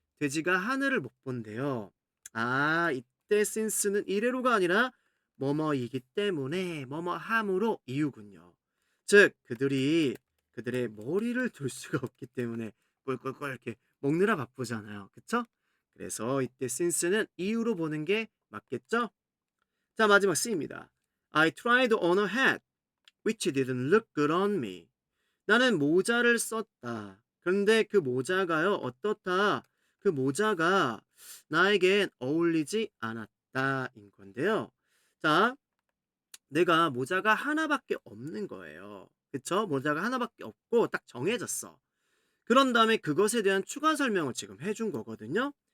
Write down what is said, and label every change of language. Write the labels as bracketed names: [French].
[Korean] 돼지가 하늘을 못 본대요. 이때 since는 이래로가 아니라 뭐뭐이기 때문에 뭐뭐함으로 이유군요. 즉 그들의 머리를 둘 수가 없기 때문에 꿀꿀꿀 이렇게 먹느라 바쁘잖아요. 그쵸? 그래서 이때 since는 이유로 보는 게 맞겠죠? 자, 마지막 C입니다. [English] I tried on a hat which didn't look good on me. [Korean] 나는 모자를 썼다. 그런데 그 모자가요, 어떻다? 그 모자가 나에겐 어울리지 않았다인 건데요. 자, 내가 모자가 하나밖에 없는 거예요. 그쵸? 모자가 하나밖에 없고 딱 정해졌어. 그런 다음에 그것에 대한 추가 설명을 지금 해준 거거든요.